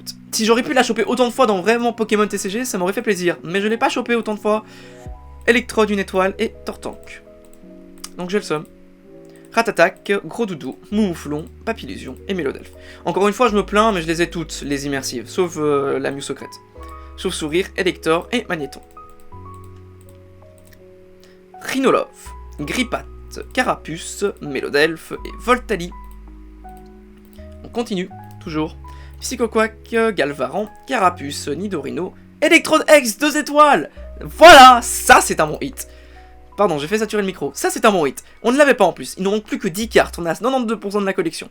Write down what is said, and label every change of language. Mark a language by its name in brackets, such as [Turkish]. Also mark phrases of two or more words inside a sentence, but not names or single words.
[French] Si j'aurais pu la choper autant de fois dans vraiment Pokémon TCG, ça m'aurait fait plaisir. Mais je l'ai pas chopé autant de fois. Electrode, une étoile et Tortank. Donc j'ai le somme. Ratatak, Gros Doudou, Mouflon, Papillusion et Mélodelphe. Encore une fois, je me plains, mais je les ai toutes, les immersives, sauf la Mew secrète. Chauve-sourire, Elector et Magnéton. Rhinolove, Grippat, Carapuce, Mélodelphe et Voltali. On continue, toujours. Psychoquack, Galvaran, Carapuce, Nidorino, Electrode X, 2 étoiles. Voilà, ça c'est un bon hit. Pardon, j'ai fait saturer le micro. Ça, c'est un bon hit. On ne l'avait pas en plus. Il nous manque plus que 10 cartes. On a 92% de la collection.